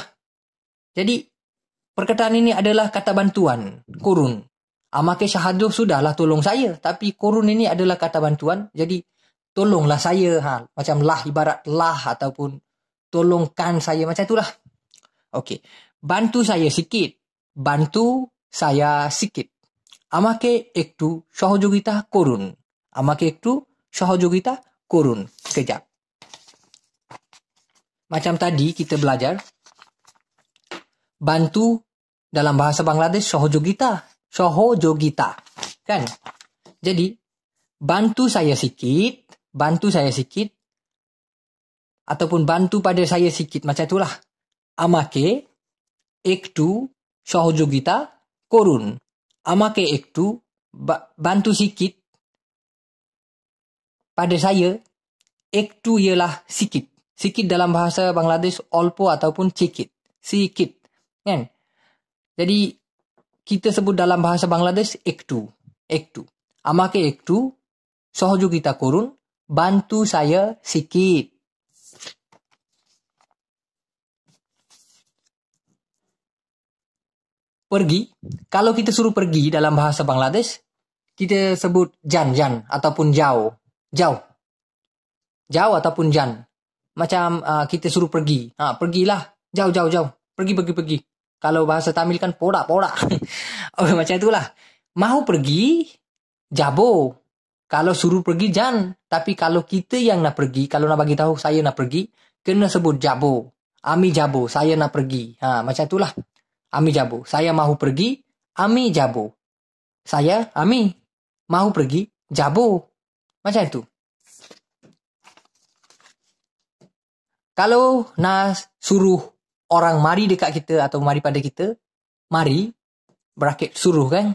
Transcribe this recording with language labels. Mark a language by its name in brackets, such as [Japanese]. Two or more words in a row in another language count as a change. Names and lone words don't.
[Malay] Jadi, perkataan ini adalah kata bantuan. [Bangla] Korun. আমাকে সাহায্য [Malay] sudahlah tolong saya. Tapi korun ini adalah kata bantuan. Jadi, tolonglah saya. Macam lah, ibarat lah ataupun tolongkan saya, macam itulah. Okey. Bantu saya sikit. [Bangla] আমাকে একটু সহযোগিতা করুন. [Malay] Sekejap. Macam tadi kita belajar. Bantu dalam bahasa Bangladesh sohojogita. Kan? Jadi, bantu saya sikit. Ataupun bantu pada saya sikit. Macam itulah. [Bangla] আমাকে একটু সহযোগিতা করুন. আমাকে একটু, [Malay] bantu sikit pada saya. Ektu ialah sikit. Sikit dalam bahasa Bangladesh, olpo ataupun sikit. Kan? Jadi, kita sebut dalam bahasa Bangladesh, ektu. [Bangla] আমাকে একটু, সহযোগিতা করুন, [Malay] bantu saya sikit. Pergi. Kalau kita suruh pergi dalam bahasa Bangladesh, kita sebut jan ataupun jauh. Jauh ataupun jan. Macam kita suruh pergi. Pergilah. Jauh. Pergi. Kalau bahasa Tamil kan poda. Macam itulah. Mahu pergi, jabo. Kalau suruh pergi jangan. Tapi kalau kita yang nak pergi, kalau nak bagi tahu saya nak pergi, kena sebut jabo. [Bangla] আমি যাবো, [Malay] saya nak pergi. Macam itulah. [Bangla] আমি যাবো. [Malay] Saya mahu pergi, [Bangla] আমি যাবো. [Malay] Saya, ami, mahu pergi, jabo. Macam itu. Kalau nak suruh orang mari dekat kita atau mari pada kita, mari, bracket suruh kan.